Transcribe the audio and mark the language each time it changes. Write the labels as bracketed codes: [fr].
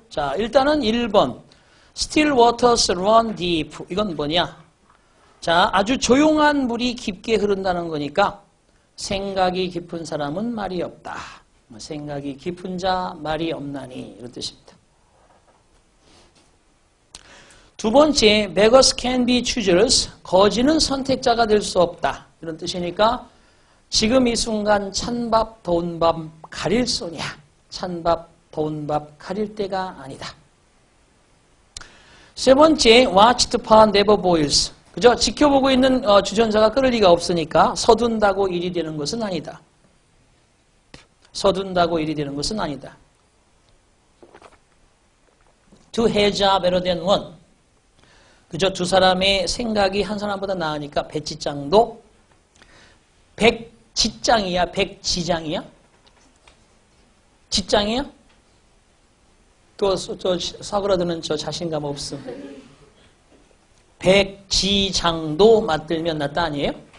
[ko] 자, 일단은 1번. [en] Still waters run deep. [ko] 이건 뭐냐? 자, 아주 조용한 물이 깊게 흐른다는 거니까 생각이 깊은 사람은 말이 없다. 생각이 깊은 자 말이 없나니, 이런 뜻입니다. 두 번째, [en] beggars can be choosers. [ko] 거지는 선택자가 될 수 없다. 이런 뜻이니까 지금 이 순간 찬밥 더운 밥 가릴 소냐. 찬밥 더운 밥 가릴 때가 아니다. 세 번째, [en] watched pan never boils. [ko] 그죠? 지켜보고 있는 주전자가 끓을 리가 없으니까 서둔다고 일이 되는 것은 아니다. 서둔다고 일이 되는 것은 아니다. [en] Two heads are better than one. [ko] 그죠? 두 사람의 생각이 한 사람보다 나으니까 백지장도 백지장이야? 백지장이야? 지장이야? 또 사그라드는 저 자신감 없음. 백지장도 맞들면 낫다 아니에요?